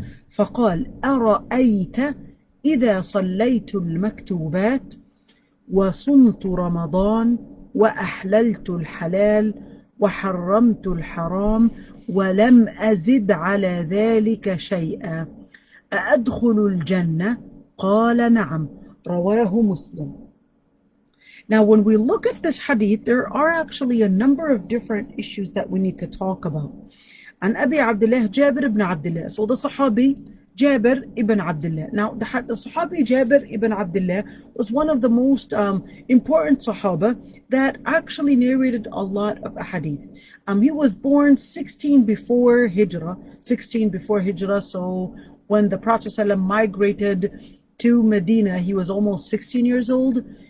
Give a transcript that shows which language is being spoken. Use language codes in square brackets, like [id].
[ar] فقال أرأيت إذا صليت المكتوبات وصمت رمضان وأحللت الحلال وحرمت الحرام ولم أزد على ذلك شيئا أأدخل الجنة؟ قال نعم. رواه مسلم. [en] Now, when we look at this hadith, there are actually a number of different issues that we need to talk about. [ar] عن أبي عبد الله جابر ibn Abdullah. [en] So the Sahabi Jabir ibn Abdullah. Now, the Sahabi Jabir ibn Abdullah was one of the most important Sahaba that actually narrated a lot of hadith. He was born 16 before Hijrah. So when the Prophet ﷺ migrated to Medina, he was almost 16 years old.